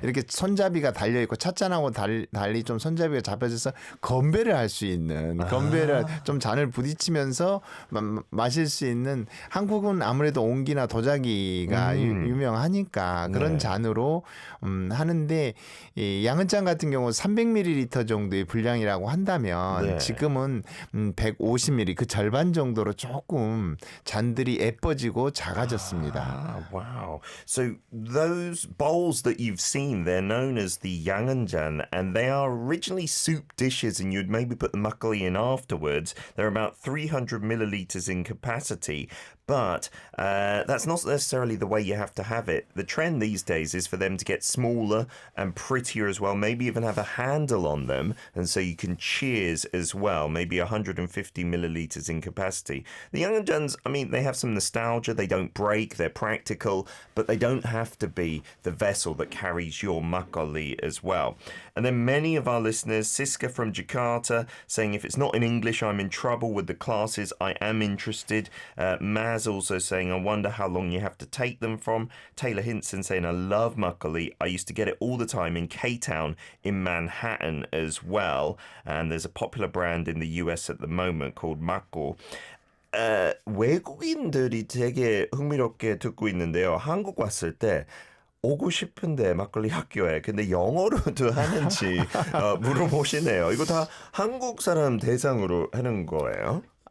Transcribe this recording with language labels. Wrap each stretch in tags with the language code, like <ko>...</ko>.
<ko>이렇게 손잡이가 달려 있고 찻잔하고 달리 좀 손잡이가 잡혀져서 건배를 할 수 있는 건배를 좀 잔을 부딪히면서 마실 수 있는 한국은 아무래도 옹기나 도자기가 유명하니까 그런 네. 잔으로 하는데 이 양은잔 같은 경우 300ml 정도의 분량이라고 한다면 네. 지금은 150ml 그 절반 정도로 조금 잔들이 예뻐지고 작아졌습니다.</ko> <en>Wow. So those bowls that you've seen, they're known as the Yanganjan, and they are originally soup dishes, and you'd maybe put the makgeolli in afterwards. They're about 300 milliliters in capacity. But that's not necessarily the way you have to have it. The trend these days is for them to get smaller and prettier as well, maybe even have a handle on them. And so you can cheers as well, maybe 150 milliliters in capacity. The Yanganjans, I mean, they have some nostalgia. They don't break, they're practical, but they don't have to be the vessel that carries your makgeolli as well. And then many of our listeners, Siska from Jakarta, saying if it's not in English, I'm in trouble with the classes. I am interested. Maz also saying, I wonder how long you have to take them from. Taylor Hinson saying, I love makgeolli. I used to get it all the time in K-Town in Manhattan as well. And there's a popular brand in the US at the moment called Makgo.</en> <ko>외국인들이 되게 흥미롭게 듣고 있는데요. 한국 왔을 때 오고 싶은데 막걸리 학교에 근데 영어로도 하는지 물어보시네요. 이거 다 한국 사람 대상으로 하는 거예요?</ko>